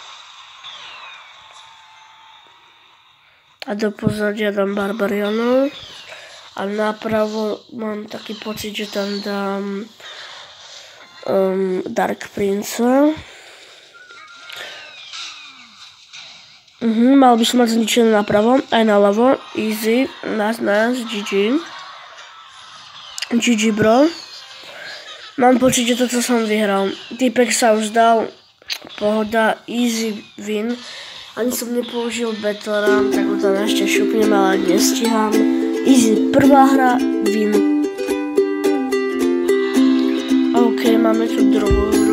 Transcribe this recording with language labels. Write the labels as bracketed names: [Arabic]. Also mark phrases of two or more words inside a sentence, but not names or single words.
[Slovak] A do pozadia dám Barbarianov. A napravo mám taký pocit, že tam dám Dark Prince. Mal by som mať zničené napravo, aj naľavo. [English] Easy, nice, GG. GG bro. [Slovak] Mám pocit, že toto som vyhral. Typek sa už dal. Pohoda, [English] easy win. [Slovak] Ani som nepoužil Battle Run, tak ho tam ešte šupnem, ale nestíham. Easy, prvá hra, win. OK, máme tu druhú hru.